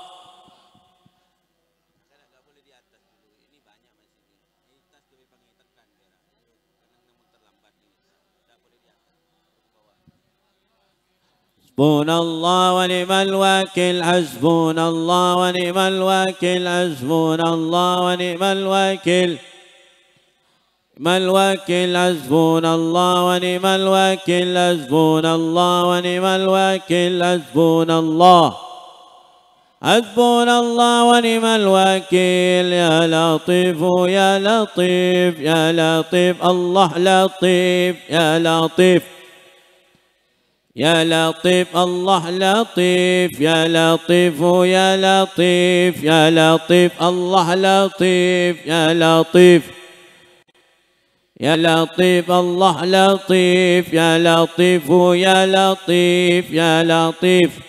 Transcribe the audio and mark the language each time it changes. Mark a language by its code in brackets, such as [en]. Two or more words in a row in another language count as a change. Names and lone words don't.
[ar] حسبنا الله ونعم الوكيل حسبنا الله ونعم الوكيل حسبنا الله ونعم الوكيل الوكيل حسبنا الله ونعم الوكيل حسبنا الله ونعم الوكيل حسبنا الله حسبنا الله ونعم الوكيل. يا لطيف يا لطيف يا لطيف الله لطيف يا لطيف يا لطيف الله لطيف يا لطيف يا لطيف يا لطيف الله لطيف يا لطيف يا لطيف الله لطيف يا لطيف يا لطيف يا لطيف